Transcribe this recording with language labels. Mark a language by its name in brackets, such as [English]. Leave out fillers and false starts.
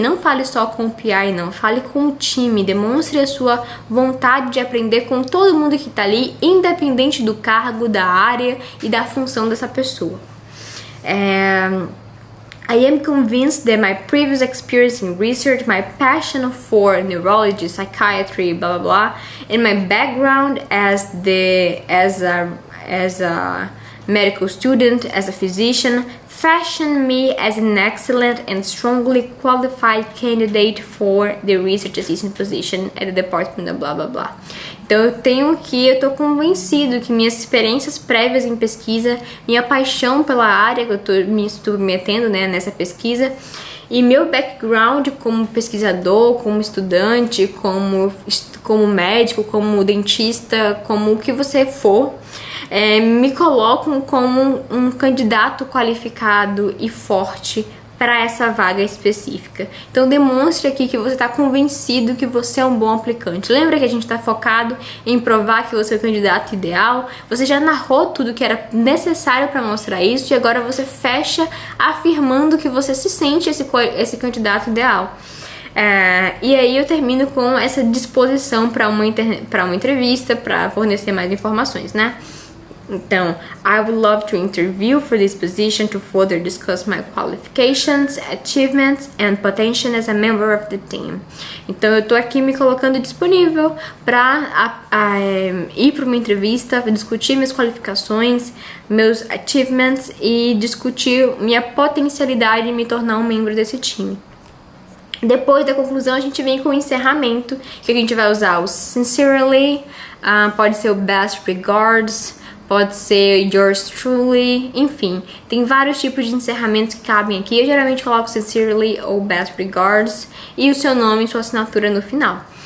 [Portuguese] Não fale só com o PI, não, fale com o time, demonstre a sua vontade de aprender com todo mundo que está ali, independente do cargo, da área e da função dessa pessoa. [English] I am convinced that my previous experience in research, my passion for neurology, psychiatry, blah blah blah, and my background as a medical student, as a physician, fashion me as an excellent and strongly qualified candidate for the research assistant position at the department of blah blah blah. [Portuguese] Então eu tô convencido que minhas experiências prévias em pesquisa, minha paixão pela área que eu tô me submetendo, né, nessa pesquisa, E meu background como pesquisador, como estudante, como médico, como dentista, como o que você for, me colocam como um candidato qualificado e forte para essa vaga específica. Então demonstre aqui que você está convencido que você é um bom aplicante. Lembra que a gente está focado em provar que você é o candidato ideal? Você já narrou tudo que era necessário para mostrar isso e agora você fecha afirmando que você se sente esse candidato ideal. E aí eu termino com essa disposição para uma entrevista, para fornecer mais informações, né? [English] Então, I would love to interview for this position to further discuss my qualifications, achievements and potential as a member of the team. [Portuguese] Então, eu tô aqui me colocando disponível para ir para uma entrevista, discutir minhas qualificações, meus achievements e discutir minha potencialidade em me tornar um membro desse time. Depois da conclusão, a gente vem com o encerramento, que a gente vai usar o sincerely, pode ser o best regards, pode ser yours truly, enfim, tem vários tipos de encerramentos que cabem aqui. Eu geralmente coloco sincerely ou best regards e o seu nome e sua assinatura no final.